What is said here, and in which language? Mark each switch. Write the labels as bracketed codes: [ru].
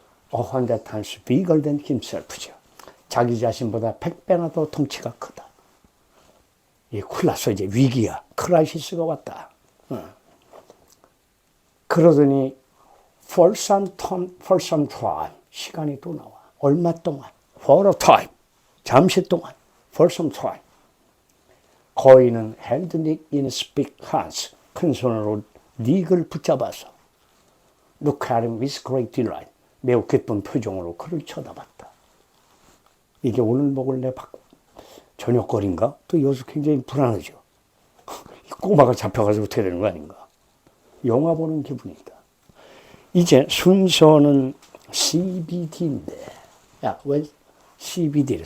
[en] 100 times bigger than himself죠. [ko] 자기 자신보다 100배나 더 덩치가 크다. 이 큰일 났어. 이제 위기야. 크라이시스가 왔다. 그러더니 [en] for some time [ko] 시간이 또 나와. 얼마 동안? [en] for a time. [ko] 잠시 동안. [en] for some time. [ko] 거인은 [en] held Nick in his big hands. [ko] 큰 손으로 닉을 붙잡아서 [en] look at him with great delight. [ko] 매우 기쁜 표정으로 그를 쳐다봤다. 이게 오늘 먹을 내 저녁거리인가? 또 여기서 굉장히 불안하죠. 꼬마가 잡혀가지고 어떻게 되는 거 아닌가? 영화 보는 기분이다. 이제 순서는 CBD인데, 야, 왜 CBD를?